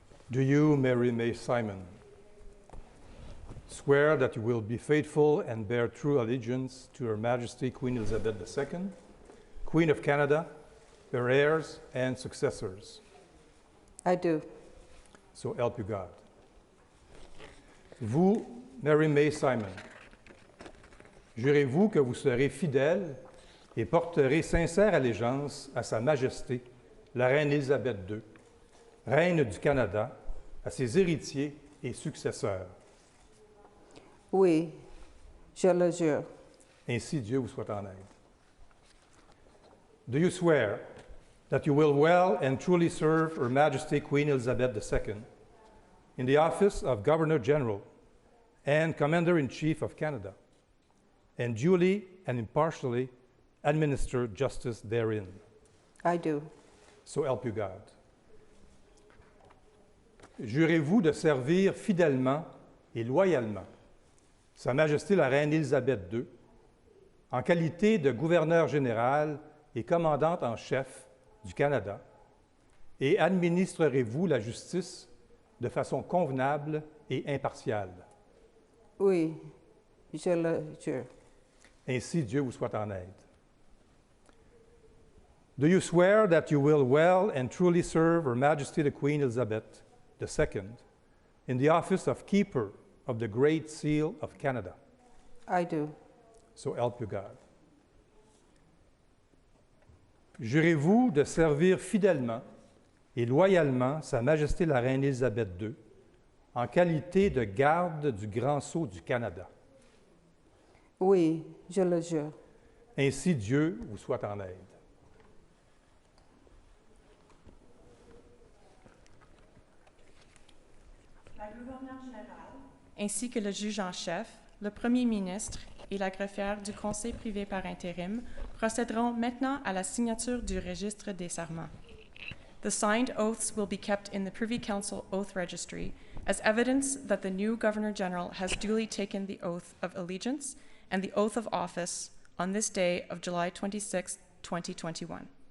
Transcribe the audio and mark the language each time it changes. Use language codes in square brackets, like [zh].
[en] Do you, Mary May Simon, swear that you will be faithful and bear true allegiance to Her Majesty Queen Elizabeth II, Queen of Canada, her heirs and successors? I do. So help you God. [fr] Vous, Mary May Simon, jurez-vous que vous serez fidèle et porterez sincère allégeance à Sa Majesté, la Reine Élisabeth II, Reine du Canada, à ses héritiers et successeurs? Oui, Je le jure. Ainsi Dieu vous soit en aide. [en] Do you swear that you will well and truly serve Her Majesty Queen Elizabeth II in the office of Governor General and Commander-in-Chief of Canada, and duly and impartially administer justice therein? I do. So help you God. [fr] Jurez-vous de servir fidèlement et loyalement Sa Majesté la Reine Élisabeth II en qualité de gouverneur général et commandante en chef du Canada, et administrerez-vous la justice de façon convenable et impartiale? Oui, je le jure. Ainsi Dieu vous soit en aide. [en] Do you swear that you will well and truly serve Her Majesty the Queen Elizabeth II in the office of Keeper of the Great Seal of Canada? I do. So help you God. [fr] Jurez-vous de servir fidèlement et loyalement Sa Majesté la Reine Élisabeth II en qualité de garde du Grand Sceau du Canada? Oui, je le jure. Ainsi Dieu vous soit en aide. La gouverneure générale, ainsi que le juge en chef, le premier ministre et la greffière du conseil privé par intérim procéderont maintenant à la signature du registre des serments. [en] The signed oaths will be kept in the Privy Council Oath Registry as evidence that the new Governor General has duly taken the oath of allegiance and the oath of office on this day of July 26, 2021.